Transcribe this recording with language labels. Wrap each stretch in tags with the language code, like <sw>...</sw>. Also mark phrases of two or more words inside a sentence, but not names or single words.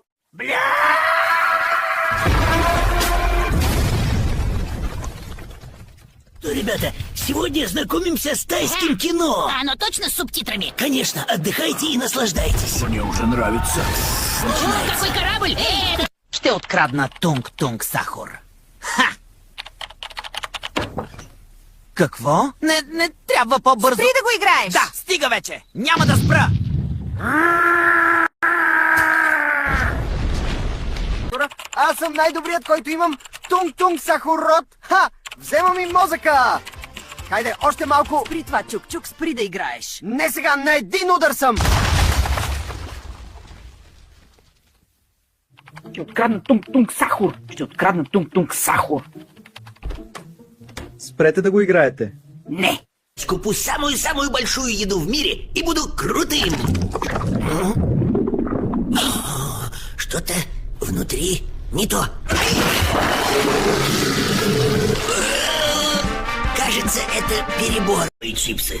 <ru>Бля! Ну, ребята, сегодня знакомимся с тайским кино. А оно точно с субтитрами? Конечно, отдыхайте и наслаждайтесь. Мне уже нравится. О, какой корабль!</ru> <bg>Ще открадна Тунг-Тунг Сахур. Ха! Какво? Не трябва по-бързо. Спри да го играеш! Да, стига вече! Няма да спра! Аз съм най-добрият, който имам Тунг-Тунг Сахурот. Ха! Вземам им мозъка! Хайде, още малко. При това, Чук-Чук, спри да играеш. Не сега, на един удар съм! Ще открадна Тунг-Тунг Сахур! Ще открадна Тунг-Тунг Сахур! Спрете да го играете. Не!</bg> <ru>Куплю самую-самую большую еду в мире и буду крутым. Что-то внутри не то. Кажется, это перебор. И чипсы.</ru>